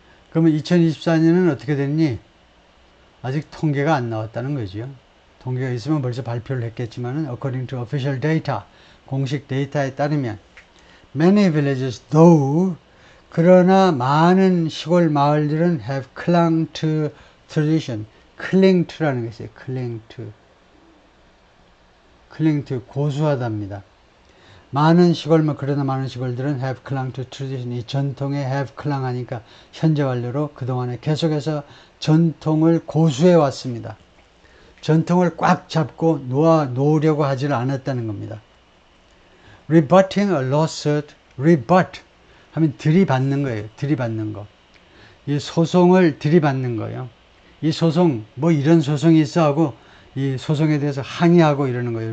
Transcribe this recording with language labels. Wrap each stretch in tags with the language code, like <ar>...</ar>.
<ko>그러면 2024년은 어떻게 됐니? 아직 통계가 안 나왔다는 거죠. 통계가 있으면 벌써 발표를 했겠지만</ko> <en>according to official data,</en> <ko>공식 데이터에 따르면</ko> <en>many villages though,</en> <ko>그러나 많은 시골 마을들은</ko> <en>have clung to tradition.</en> <ko>cling to라는 게 있어요. cling to 고수하답니다. 그러나 많은 시골들은</ko> <en>have clung to tradition.</en> <ko>이 전통에</ko> <en>have clung</en> <ko>하니까 현재 완료로 그동안에 계속해서 전통을 고수해 왔습니다. 전통을 꽉 잡고 놓으려고 하지를 않았다는 겁니다.</ko> <en>Rebutting a lawsuit, rebut</en> <ko>하면 들이받는 거예요. 들이받는 거. 이 소송을 들이받는 거예요. 이 소송, 뭐 이런 소송이 있어 하고 이 소송에 대해서 항의하고 이러는 거예요.</ko>